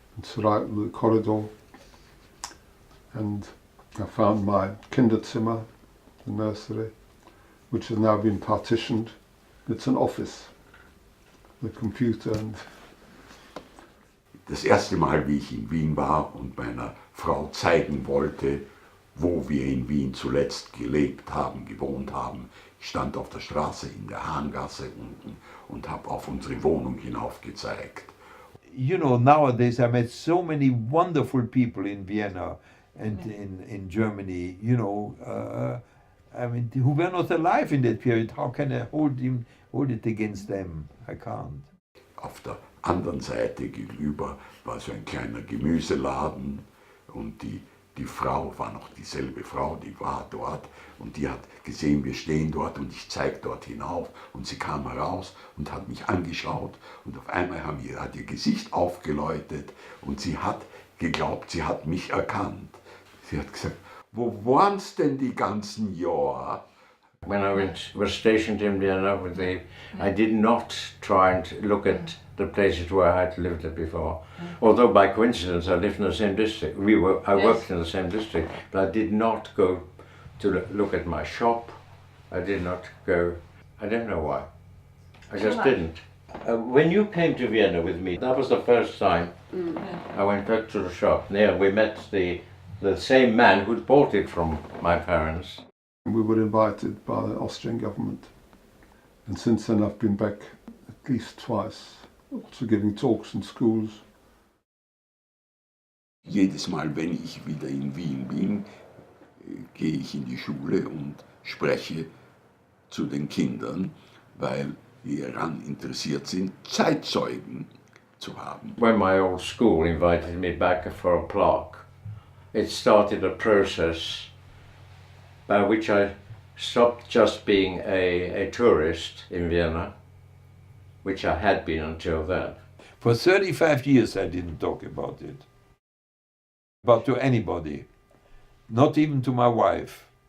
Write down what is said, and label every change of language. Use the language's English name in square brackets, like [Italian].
[English] It's right in the corridor, and I found my Kinderzimmer, the nursery, which has now been partitioned. It's an office, the computer and... [German] Das erste Mal, wie ich in Wien war und meiner Frau zeigen wollte, wo wir in Wien zuletzt gelebt haben, gewohnt haben, ich stand auf der Straße in der Hahngasse unten und habe auf unsere Wohnung hinauf gezeigt. [English] You know, nowadays I met so many wonderful people in Vienna and in Germany, you know, I mean, who were not alive in that period. How can I hold it against them? I can't. [German] Auf der anderen Seite gegenüber war so ein kleiner Gemüseladen und die Frau war noch dieselbe Frau, die war dort und die hat gesehen, wir stehen dort und ich zeige dort hinauf und sie kam heraus und hat mich angeschaut und auf einmal hat ihr Gesicht aufgeleuchtet und sie hat geglaubt, sie hat mich erkannt. Sie hat gesagt, wo waren's denn die ganzen Jahre? [English] When I was stationed in Vienna, I did not try and look at the places where I had lived there before. Although by coincidence I lived in the same district. I worked in the same district, but I did not go to look at my shop. I did not go. I don't know why. I just didn't. When you came to Vienna with me, that was the first time I went back to the shop. There we met the same man who'd bought it from my parents. We were invited by the Austrian government, and since then I've been back at least twice, also giving talks in schools. [German] Jedes Mal, wenn ich wieder in Wien bin, gehe ich in die Schule und spreche zu den Kindern, weil wir daran interessiert sind, Zeitzeugen zu haben. [English] When my old school invited me back for a plaque, it started a process by which I stopped just being a tourist in Vienna, which I had been until then. For 35 years I didn't talk about it, but to anybody, not even to my wife.